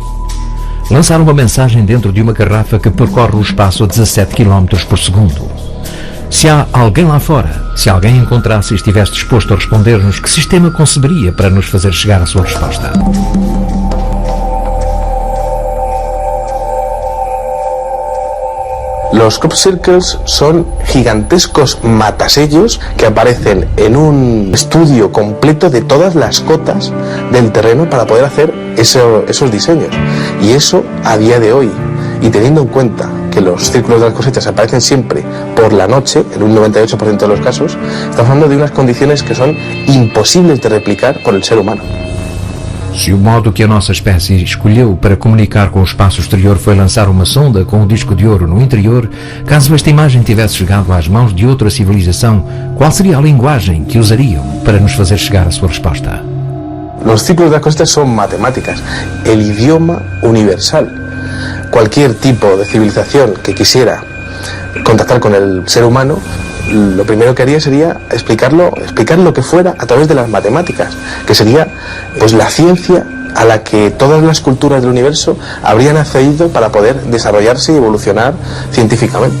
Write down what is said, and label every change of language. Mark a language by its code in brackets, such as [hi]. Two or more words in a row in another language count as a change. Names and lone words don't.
[pt] Lançar uma mensagem dentro de uma garrafa que percorre o espaço a 17 km por segundo. Se há alguém lá fora, se alguém encontrasse e estivesse disposto a responder-nos, que sistema conceberia para nos fazer chegar a sua resposta? [es] Los [en] crop circles [es] son gigantescos matasellos que aparecen en un estudio completo de todas las cotas del terreno para poder hacer esos diseños. Y eso a día de hoy, y teniendo en cuenta que los círculos de las cosechas aparecen siempre por la noche, en un 98% de los casos, estamos hablando de unas condiciones que son imposibles de replicar por el ser humano. [pt] Se o modo que a nossa espécie escolheu para comunicar com o espaço exterior foi lançar uma sonda com um disco de ouro no interior, caso esta imagem tivesse chegado às mãos de outra civilização, qual seria a linguagem que usariam para nos fazer chegar a sua resposta? [es] Los ciclos de las cosechas son matemáticas, el idioma universal. Cualquier tipo de civilización que quisiera contactar con el ser humano, lo primero que haría sería explicar lo que fuera a través de las matemáticas, que sería pues la ciencia a la que todas las culturas del universo habrían accedido para poder desarrollarse y evolucionar científicamente.